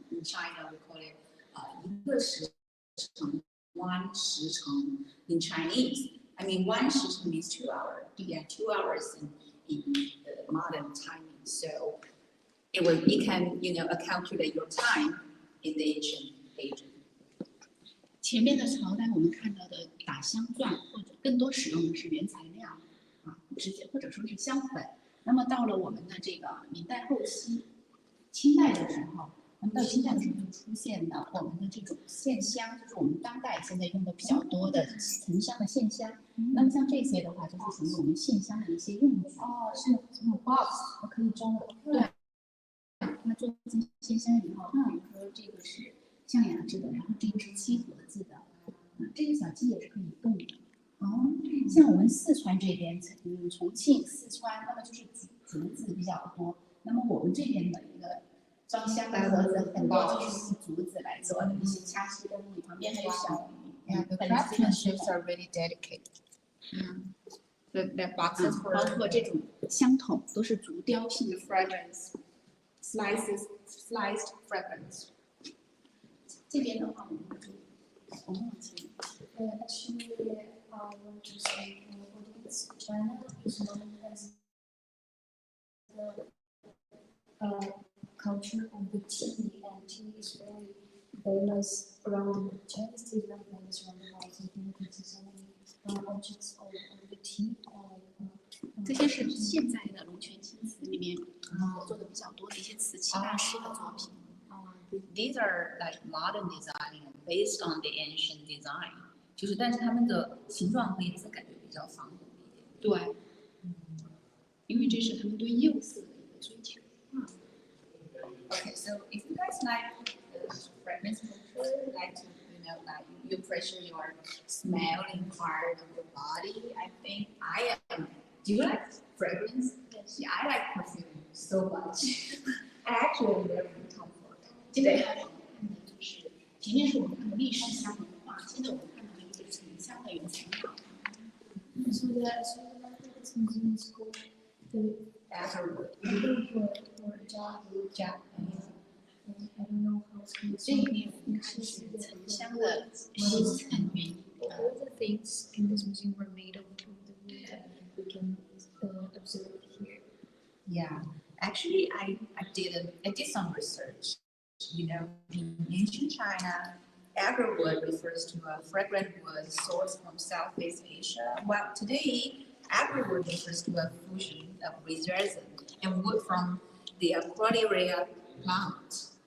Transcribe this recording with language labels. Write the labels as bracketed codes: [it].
[en] In China, we call it 1个时辰 1时辰 in Chinese. I mean, 1时辰 means 2 hours. Yeah, 2 hours in the modern timing. So it can calculate your time in the ancient ages. [zh] 前面的朝代我们看到的打香钻，或者更多使用的是原材料直接或者说是香粉。那么到了我们的这个明代后期、清代的时候，那么到清代的时候就出出现了我们的这种线香，就是我们当代现在用的比较多的沉香的线香。那么像这些的话，就是属于我们线香的一些用具。哦，是那种 box，可以装的。对。那做成线香以后，比如说这个是象牙制的，然后这个是漆盒子的，这个小鸡也是可以动的。哦，像我们四川这边，重庆、四川，那么就是竹子比较多。那么我们这边的一个装香的盒子，很多就是用竹子来做的一些掐丝工艺，旁边还有小鱼。 [en] Yeah, the craftsmanships are really dedicated. The boxes [zh] 包括这种香筒都是竹雕性的 [en] fragrance. sliced fragrance。 [zh] 这边的话，我们就往前。 [en] Actually, I want to say audience China is known as the culture of the tea, and tea is very famous around Chinese tea is very famous around the world. So you can see so many objects of the tea. [zh] 这些是现在的龙泉青瓷里面合作的比较多的一些瓷器大师的作品。 [en] These are like modern design based on the ancient design， [zh] 就是但是它们的形状和颜色感觉比较仿古一点。对，因为这是他们对釉色的一个追求。 [en] Okay, so if you guys like fragrance culture, like to like you pressure your smelling part of your body, I think I am. Do you like fragrance? Yes. Yeah, I like perfume so much. I actually am very comfort. [zh] 接着看的就是前面是我们看的历史香文化，现在我们看的就是沉香的原材料。 [en] So this museum is called the Agilawood. or JiuLong. I don't know how to say [zh] 这里面我们看是沉香的形成原因。 [en] all the things in this museum were made of the wood that we can observe here. Yeah, actually, I did some research. You know, in ancient China, agarwood refers to a fragrant wood sourced from Southeast Asia, while today, agarwood refers to a fusion of resin and wood from the Aquilaria plant.